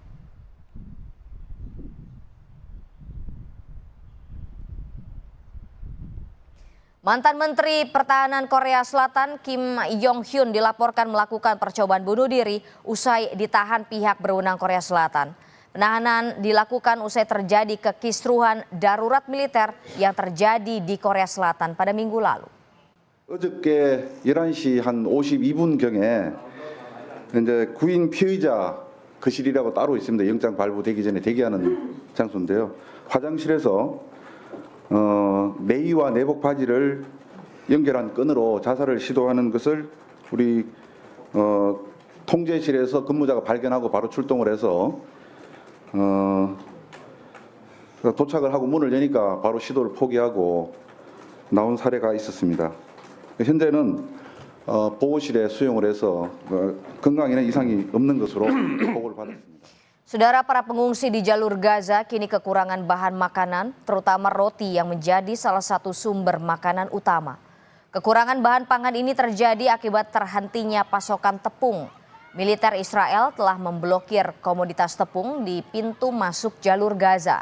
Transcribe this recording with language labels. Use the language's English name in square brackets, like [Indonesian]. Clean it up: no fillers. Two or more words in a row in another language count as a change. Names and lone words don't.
[Indonesian] Mantan Menteri Pertahanan Korea Selatan Kim Yong-hyun dilaporkan melakukan percobaan bunuh diri usai ditahan pihak berwenang Korea Selatan. Penahanan dilakukan usai terjadi kekisruhan darurat militer yang terjadi di Korea Selatan pada minggu lalu. [Korean] 어저께 11시 한 52분경에 이제 구인 피의자 거실이라고 따로 있습니다. 영장 발부되기 전에 대기하는 장소인데요. 화장실에서 내의와 내복 바지를 연결한 끈으로 자살을 시도하는 것을 우리 통제실에서 근무자가 발견하고 바로 출동을 해서 도착을 하고 문을 여니까 바로 시도를 포기하고 나온 사례가 있었습니다. 현재는 보호실에 수용을 해서 건강에는 이상이 없는 것으로 보고를 받았습니다. [Indonesian] Saudara, para pengungsi di jalur Gaza kini kekurangan bahan makanan, terutama roti yang menjadi salah satu sumber makanan utama. Kekurangan bahan pangan ini terjadi akibat terhentinya pasokan tepung. Militer Israel telah memblokir komoditas tepung di pintu masuk jalur Gaza.